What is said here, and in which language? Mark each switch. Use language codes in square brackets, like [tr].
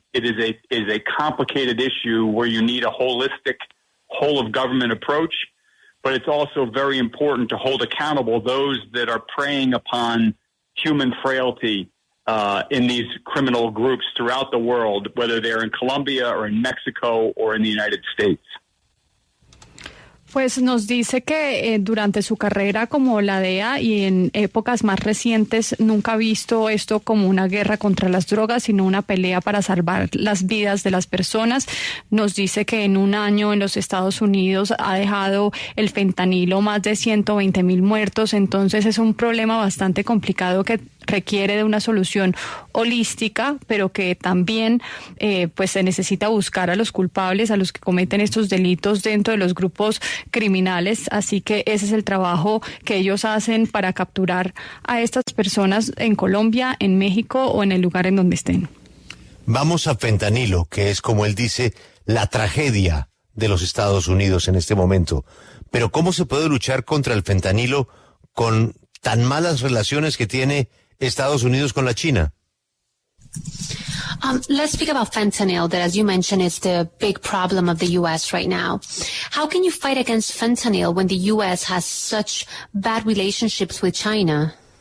[en] It is a complicated issue where you need a holistic, whole of government approach. But it's also very important to hold accountable those that are preying upon human frailty in these criminal groups throughout the world, whether they're in Colombia or in Mexico or in the United States. [es] Pues nos dice que durante su carrera como la DEA y en épocas más recientes nunca ha visto esto como una guerra contra las drogas, sino una pelea para salvar las vidas de las personas. Nos dice que en un año en los Estados Unidos ha dejado el fentanilo más de 120,000 muertos, entonces es un problema bastante complicado que requiere de una solución holística, pero que también pues se necesita buscar a los culpables, a los que cometen estos delitos dentro de los grupos criminales, así que ese es el trabajo que ellos hacen para capturar a estas personas en Colombia, en México o en el lugar en donde estén. Vamos a fentanilo, que es, como él dice, la tragedia de los Estados Unidos en este momento. Pero ¿cómo se puede luchar contra el fentanilo con tan malas relaciones que tiene Estados Unidos con la China? [en] Let's speak about fentanyl, that, as you mentioned, is the big problem of the U.S. right now. How can you fight against fentanyl when the U.S. has such bad relationships with China?